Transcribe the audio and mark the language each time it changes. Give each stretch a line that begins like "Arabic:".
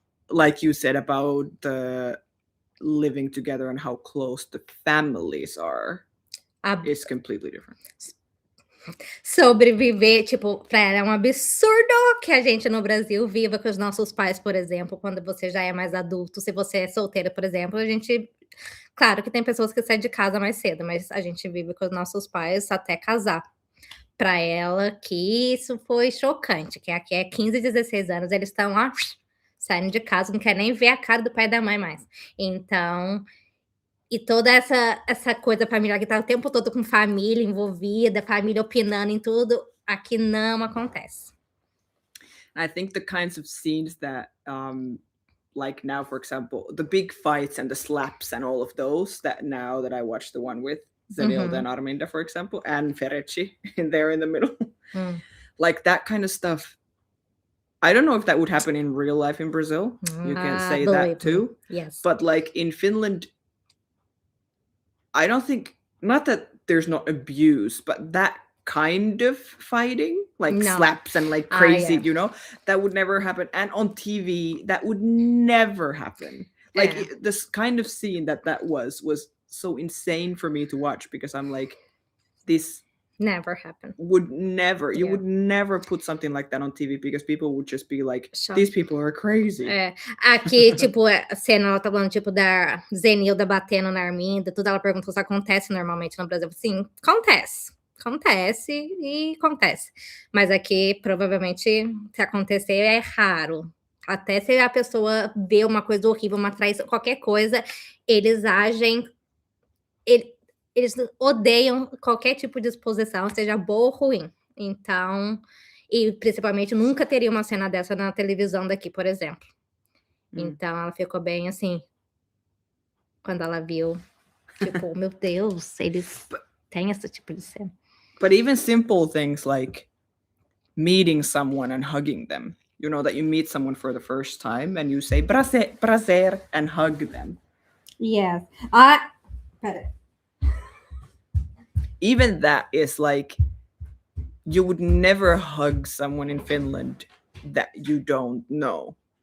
English: Like you said about the living together and how close the families are, is completely different.
Portuguese: Sobreviver, tipo, pra ela é um absurdo que a gente no Brasil viva com os nossos pais, por exemplo, quando você já é mais adulto. Se você é solteira, por exemplo, a gente... Claro que tem pessoas que saem de casa mais cedo, mas a gente vive com os nossos pais até casar. Para ela, que isso foi chocante, que aqui é 15, 16 anos, eles estão lá, saindo de casa, não quer nem ver a cara do pai e da mãe mais. Então, e toda essa coisa familiar que tá o tempo todo com família envolvida, família opinando em tudo, aqui não acontece.
English: I think the kinds of scenes that... like now, for example, the big fights and the slaps and all of those that now that I watched the one with Zenilda and Arminda, for example, and Ferecci in there in the middle, like that kind of stuff. I don't know if that would happen in real life in Brazil. You can say that too. Yes. But like in Finland, I don't think, not that there's not abuse, but that kind of fighting, like No. slaps and like crazy, yeah. you know, that would never happen. And on TV, that would never happen. Like Yeah. this kind of scene that was so insane for me to watch, because I'm like, this Never happened. would never, you Yeah. would never put something like that on TV, because people would just be like,
Portuguese: Só.
English: these people are crazy.
Portuguese: É, aqui, tipo, a cena, ela tá falando, tipo, da Zenilda batendo na Arminda, tudo, ela perguntou se acontece normalmente no Brasil. Sim, acontece. Acontece e acontece. Mas aqui, provavelmente, se acontecer, é raro. Até se a pessoa vê uma coisa horrível, uma traição, qualquer coisa, eles agem... Eles odeiam qualquer tipo de exposição, seja boa ou ruim. Então... E, principalmente, nunca teria uma cena dessa na televisão daqui, por exemplo. Então, ela ficou bem assim, quando ela viu, tipo, meu Deus, eles têm esse tipo de cena.
English: But even simple things like meeting someone and hugging them, you know, that you meet someone for the first time and you say prazer, prazer, and hug them. Yes. Pera. Even that is like, you would never hug someone in Finland that you don't know.